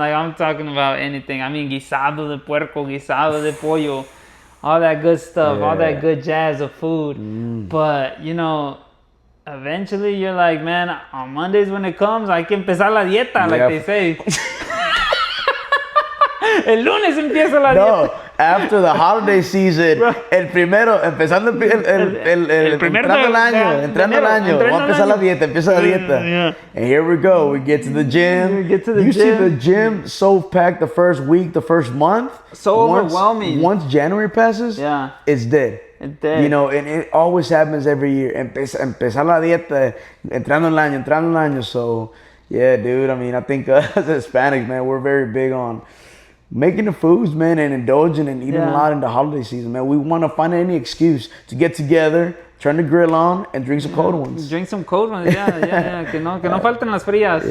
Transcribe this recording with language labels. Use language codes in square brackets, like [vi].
[en] I'm talking about anything. I mean, [es] guisado de puerco, guisado de pollo, [en] all that good stuff, all that good jazz of food. But eventually you're like, man, on Mondays when it comes, [es] hay que empezar la dieta, [en] like they say. [es] El lunes empieza la [en] No, [es] dieta. [en] after the holiday season, [es] empezando entrando el año, vamos a empezar la dieta, empieza la dieta. [en] Yeah. And here we go, we get to the gym. We get to the you see gym. the gym so packed the first week, the first month. So overwhelming. Once January passes, Yeah. it's dead. It's dead. You know, and it always happens every year. [es] Empezar la dieta, entrando el año. [en] So, yeah, dude, I mean, I think as Hispanics, man, we're very big on making the foods, man, and indulging and eating a lot in the holiday season, man. We want to find any excuse to get together, turn the grill on, and drink some cold ones. Drink some cold ones, yeah. [es] Que no falten las frías.